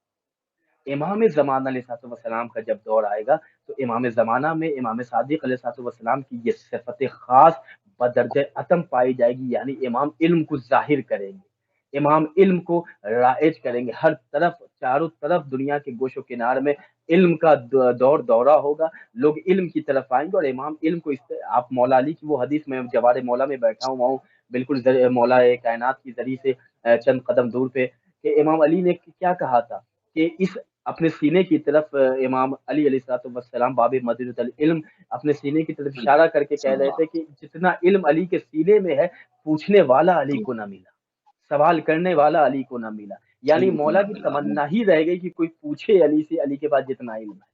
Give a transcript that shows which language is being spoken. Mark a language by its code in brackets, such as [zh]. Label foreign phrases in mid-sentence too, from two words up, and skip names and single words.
[ur] امام زمانہ [ar] علیہ السلام [ur] کا جب دور آئے گا تو امام زمانہ میں امام صادق [ar] علیہ السلام [ur] کی یہ صفت خاص بدرجہ اتم پائی جائے گی، یعنی امام علم کو ظاہر کریں گے، امام علم کو رائج کریں گے، ہر طرف چاروں طرف دنیا کے گوش و کنار میں علم کا دور دورہ ہوگا، لوگ علم کی طرف آئیں گے، اور امام علم کو آپ مولا علی کی وہ حدیث میں جوار مولا میں بیٹھا ہوا ہوں بالکل مولا کائنات کی ذریعے سے چند قدم دور پہ، کہ امام علی نے کیا کہا تھا کہ اس اپنے سینے کی طرف امام علی [ar] علیہ الصلوۃ والسلام باب مدینۃ العلم [ur] اپنے سینے کی طرف اشارہ کر کے کہہ رہے تھے کہ جتنا علم علی کے سینے میں ہے پوچھنے والا علی کو نہ ملا، سوال کرنے والا علی کو نہ ملا، یعنی مولا کی تمنا ہی رہ گئی کہ کوئی پوچھے علی سے، علی کے پاس جتنا علم ہے۔